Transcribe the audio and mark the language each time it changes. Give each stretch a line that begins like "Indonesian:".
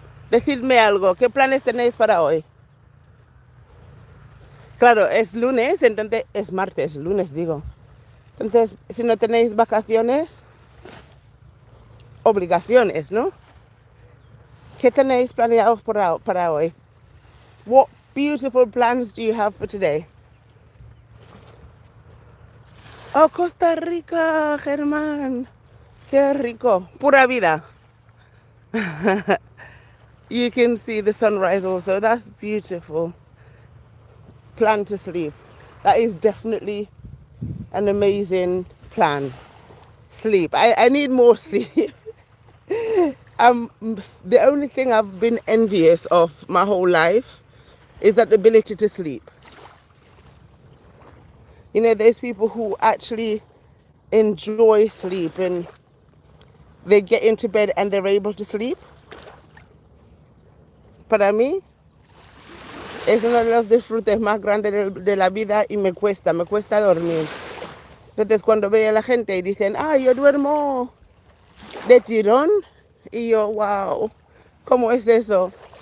Spanish: Decidme algo. ¿Qué planes tenéis para hoy? Claro, es lunes, entonces es martes, lunes digo. Entonces, si no tenéis vacaciones, obligaciones, ¿no? ¿Qué tenéis planeados para hoy?
English: What beautiful plans do you have for today?
Spanish: Oh, Costa Rica, Germán. Qué rico. Pura vida.
English: You can see the sunrise also. That's beautiful. Plan to sleep. That is definitely an amazing plan. Sleep. I need more sleep. The only thing I've been envious of my whole life is that ability to sleep. You know, there's people who actually enjoy sleep and they get into bed and they're able to sleep.
Spanish: Para mí, es uno de los disfrutes más grandes de la vida y me cuesta dormir. Entonces cuando veo a la gente y dicen, yo duermo de tirón, y yo, wow, ¿cómo es eso?